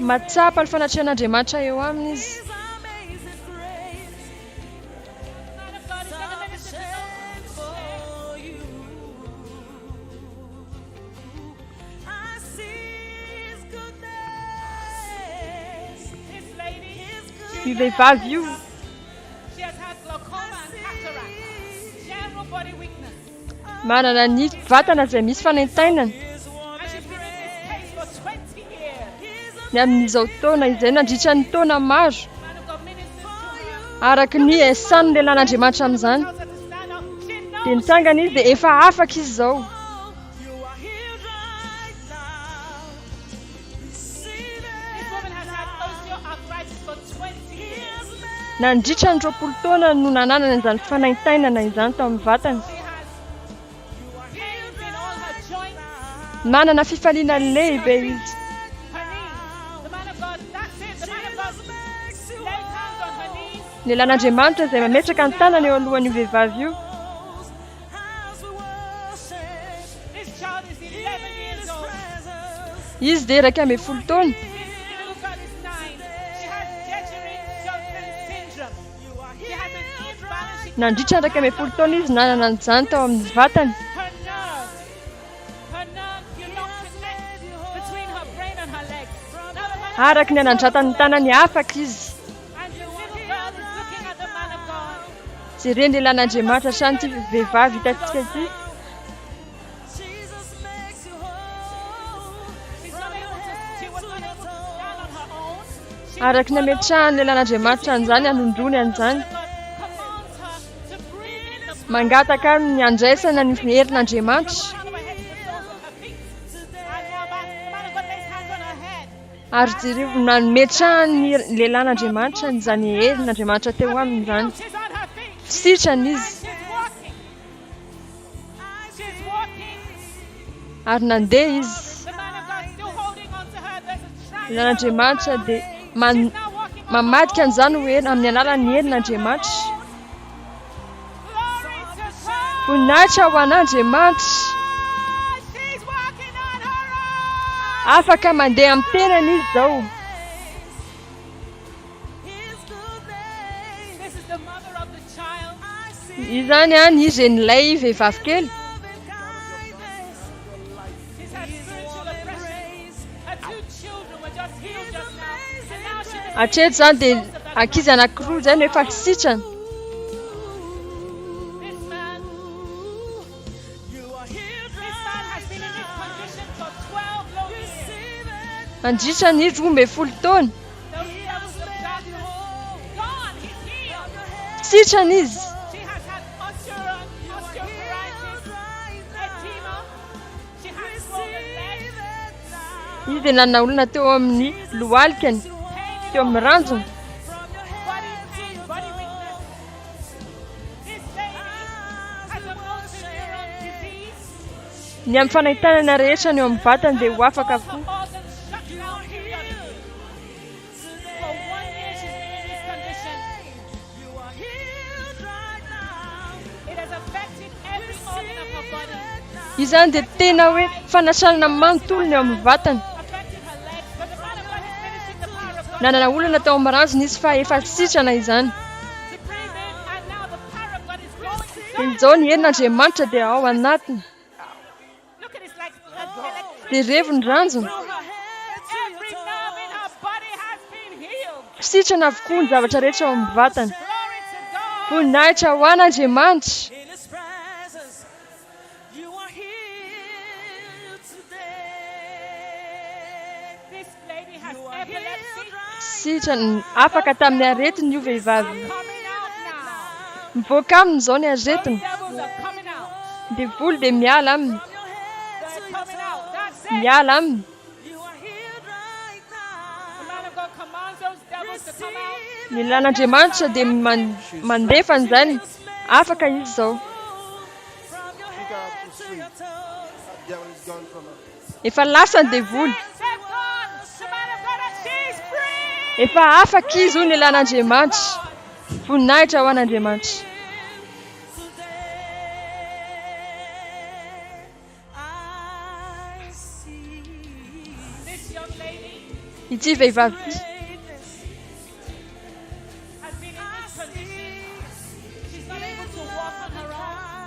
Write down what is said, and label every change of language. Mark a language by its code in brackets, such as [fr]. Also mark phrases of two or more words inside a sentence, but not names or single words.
[mg] Matsapa ny fanatrehan'Andriamanitra eo aminy izy. [en] His amazing grace The man of God is going to minister to those who share. for you. I see His goodness. This lady, [mg] Io vehivavy io [en] she has had glaucoma and cataract. General body weakness. [mg] manana ny vatana izay misy fanaintainana. [en] And she's been in this case for 20 years. [mg] Ny amin'izao taona izay nandritra ny taona maro. [en] Man of God ministers to her. [mg] Araka ny esan'ny lehilahin'Andriamanitra amin'izany [en] Tells her to stand up. She [mg] dia [en] knows [mg] nitsangana izy dia efa afaka izy izao. [en] You are healed right now. Receive this it. woman has had osteoarthritis for 20 years. [mg] Nandritra ny 20 taona no nananana izany fanaintainana izany tao amin'ny vatany. [en] She has pains in all her joints, [mg] Manana fifaliana lehibe izy. [en] her knees. The man of God, that's it. The man of God lays hands on her knees. [mg] Ny lehilahin'Andriamanitra izay mametraka ny tanany eo alohan'io vehivavy io. [en] As we worship This child is 11 years old. presence. [mg] Izy dia iraika ambin'ny folo taona. [en] This little girl is 9. She has Dejery-Johnson syndrome. She has an imbalance. She [mg] Nandritra iraika ambin'ny folo taona izy nanana an'izany tao amin'ny vatany. [en] her nerves do not connect between her brain and her legs. Now the man of [mg] Araka ny anandratany tanany afaka izy. [en] and the little girl is looking at the man of God. [mg] Jereny lehilahin'Andriamanitra hatrany ity vehivavy hitantsika ity. [en] Jesus makes you whole. She was not able to stand on her own. She [mg] Araka ny ametrahany lehilahin'Andriamanitra an'izany hanondrony an'izany. [en] God commands her to breathe in the [mg] Mangataka ny andraisana ny herin'Andriamanitra. [en] crown of her head to the soles of her feet. And now the man of God lays hands on her head. [mg] Ary jereo nametrahany lehilahin'Andriamanitra izany herin'Andriamanitra teo aminy izany. [en] She's on her feet. [mg] Sitrany izy [en] She's walking. She's walking. [mg] ary nandeha izy. [en] The man of God still holding on to her. There's a triangle. [mg] Lehilahin'Andriamanitra dia [en] She's now walking on her [mg] mamadika [en] own. [mg] an'izany hoe amin'ny alalan'ny herin'Andriamanitra. voninahitra ho an'Andriamanitra. [en] She's walking on her own. [mg] Afaka mandeha amin'ny tenany izy zao. [en] This is the mother of the child. [mg] Izany izy en'ilay vehivavy kely. [en] She's had spiritual oppression. Her 2 children were just healed just now. And now she just [mg] Hatreto zany dia ankizy anankiroa zany efa sitrana. [en] this man has been in this condition for 12 long years. [mg] Andritra ny 12 taona. [en] Those devils of darkness gone. He's healed. [mg] Sitrana izy. [en] She has had osteoporosis, edema. She has swollen legs, [mg] Izy dia nanana olona teo amin'ny lohalikany, teo amin'ny ranjony. [en] body pain, body weakness. This lady has a motor neuron disease. [mg] Ny amin'ny fanahitana rehetra ny eo amin'ny vatany dia ho afaka [en] Her [mg] avokoa. [en] organs shut down periodically. For 1 year she's been in this condition. It has affected every organ of her body. [mg] Izy zany dia tena hoe fanasana manontolo ny eo amin'ny vatany. [en] Affected her legs. But the man of God is finishing the power of God [mg] Nanana olana tao amin'ny ranjony izy fa efa sitrana izany. [en] to breathe in, and now the power of God is going to [mg] Dia [en] go. [mg] izao ny herin'Andriamanitra dia ao anatiny. [en] Look at this, like electricity. [mg] Dia revony ranjony. [en] Every nerve in her body has been healed. [mg] Sitrana avokoa ny zavatra rehetra ao amin'ny vatany. [en] Glory to God. [mg] Voninahitra ho an'Andriamanitra. [en] In His presence, you are healed today. This lady has epilepsy [mg] Sitrana afaka tamin'ny aretiny io vehivavy. [en] coming out now. [mg] Mivoaka aminy izao ny aretiny. [en] Devils are coming out. [mg] Dia voly dia miala aminy. [en] They're coming out. That's it. [mg] Miala aminy. [en] You are healed right The now. man of God commands those devils to come out. [mg] Ny lan'Andriamanitra dia mandefa an'izany. Afaka izy zao. [en] From your Pick her up head to to sleep. your toes. That devil is gone from her. [mg] Efa lasany dia voly. [en] They're gone. The man of God, and she's free. [mg] Efa afaka izy ho ny lan'Andriamanitra. Voninahitra ho an'Andriamanitra. [en] I see This young lady [mg] Ity vehivavy ity [en] has been in this condition. She's not able to walk on her own.